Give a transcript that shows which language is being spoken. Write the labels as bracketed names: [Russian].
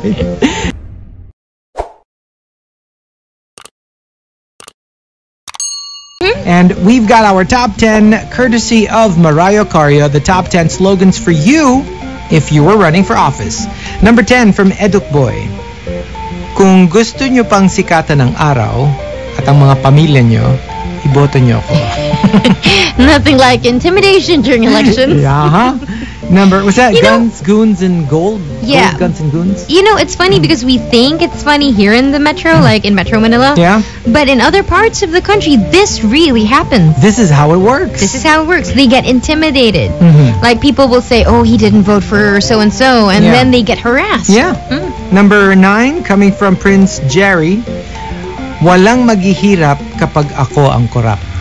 [English] Right? And we've got our top 10 courtesy of Mariah Carey, the top 10 slogans for you if you were running for office. Number 10 from Eduk Boy. [Filipino] Kung gusto nyo pang sikatan ng araw at ang mga pamilya nyo, iboto nyo ako. [English] Nothing like intimidation during elections. Yeah, Number, was that Guns, Goons, and Gold? Yeah. Gold, Guns, and Goons? You know, it's funny because we think it's funny here in the metro, like in Metro Manila. Yeah. But in other parts of the country, this really happens. This is how it works. This is how it works. They get intimidated. Like people will say, oh, he didn't vote for so-and-so, and then they get harassed. Yeah. Number 9, coming from Prince Jerry. [Filipino] Walang maghihirap kapag ako ang korap.